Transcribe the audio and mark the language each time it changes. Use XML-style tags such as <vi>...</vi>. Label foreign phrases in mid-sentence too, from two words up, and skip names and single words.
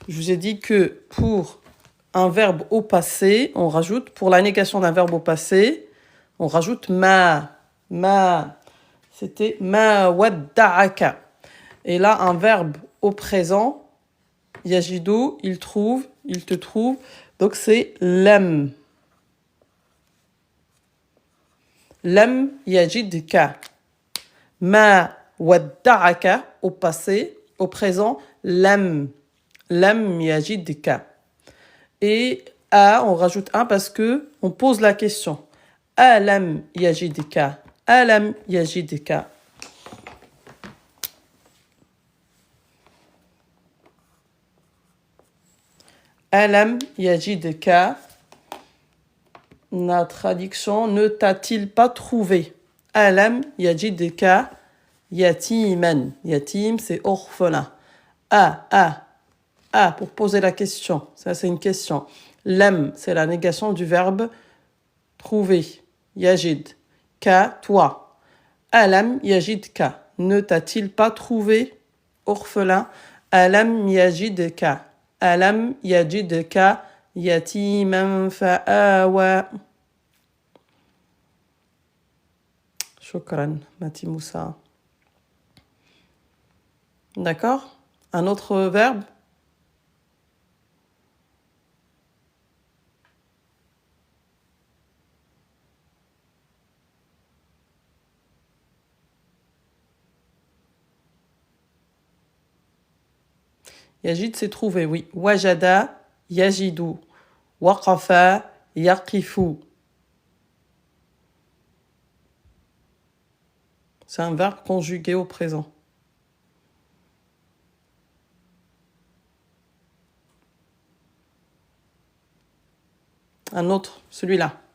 <fr>Je vous ai dit que pour un verbe au passé, on rajoute, pour la négation d'un verbe au passé, on rajoute ma.</fr> <ar>Ma. C'était ما ودعك.</ar> <fr>Et là, un verbe au présent, yajidu, il trouve, il te trouve.</fr> <ar>Donc c'est lam. لم يجدك. ما ودعك</ar> <fr>au passé, au présent, lam.</fr> <ar>لم يجدك.</ar> <fr>Et a, on rajoute un parce que on pose la question.</fr> <ar>ألم يجدك. ألم يجدك. ألم يجدك.</ar> <fr>La traduction, ne t'a-t-il pas trouvé?</fr> <ar>ألم يجدك يتيما.</ar> <fr>Yatim, c'est orphelin. Pour poser la question. Ça, c'est une question. Lam, c'est la négation du verbe trouver.</fr> <ar>Yajid. Ka, toi. ألم يجدك.</ar> <fr>Ne t'a-t-il pas trouvé? Orphelin.</fr> <ar>ألم يجدك. ألم يجدك يتيما فآوى. Shukran, Mati Moussa.</ar> <fr>D'accord? Un autre verbe? Yajid, c'est trouvé, oui.</fr> <ar>وجد، يجد. وقف، يقف.</ar> <fr>C'est un verbe conjugué au présent. Un autre, celui-là.</fr>